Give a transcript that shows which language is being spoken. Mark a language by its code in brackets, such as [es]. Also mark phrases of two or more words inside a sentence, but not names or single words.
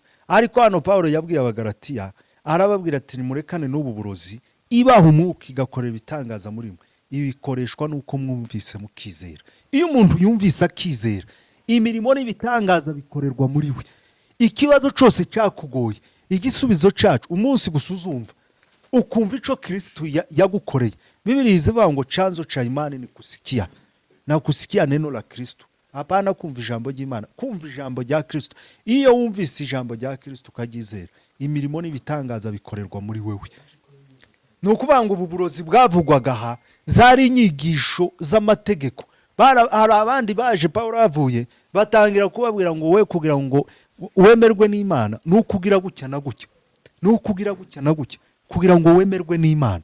[rw] Ariko hano Pawulo yabwiye Abagalatiya, arababwira ati nimurekane n'ubu burozi, ibaha umwuka igakorera ibitangaza muri mwe, ibikoreshwa nuko mwumvise mukizera. Iyo umuntu yumvise akizera, imirimo n'ibitangaza bikorerwa muri we. Ikibazo cyose cyakugoye, igisubizo cyacu umunsi gusuzumva ukumva ico Kristo yagukoreye. [sw] Biblia [rw] izivuga ngo [sw] chanzo cha imani ni kusikia, na kusikia neno la Kristo. [rw] Hapana kumva ijambo ry'Imana, kumva ijambo rya Kristo. Iyo wumvise ijambo rya Kristo ukagizera, imirimo n'ibitangaza bikorerwa muri wewe. Nukuvuga ngo ubu burozi bwavugwaga aha zari inyigisho z'amategeko. Hari abandi baje Pawulo avuye batangira kubabwira ngo we kugira ngo wemerwe n'Imana nukugira gutya na gutya, nukugira gutya na gutya kugira ngo wemerwe n'Imana.